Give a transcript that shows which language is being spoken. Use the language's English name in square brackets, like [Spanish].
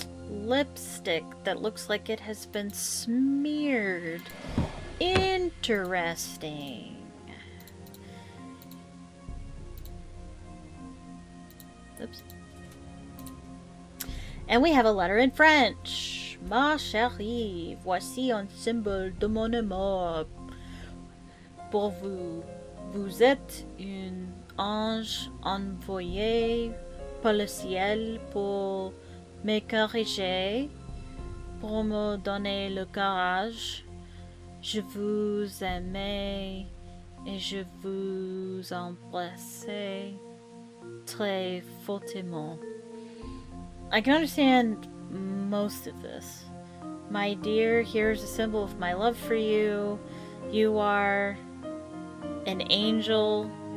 [English] Lipstick that looks like it has been smeared. Interesting. Oops. And we have a letter in French. [French] Ma chérie, voici un symbole de mon amour pour vous. Vous êtes un ange envoyé par le ciel pour me corriger, pour me donner le courage. Je vous aimais et je vous embrassais. très fortement. [English] I can understand most of this. My dear, here's a symbol of my love for you. You are an angel.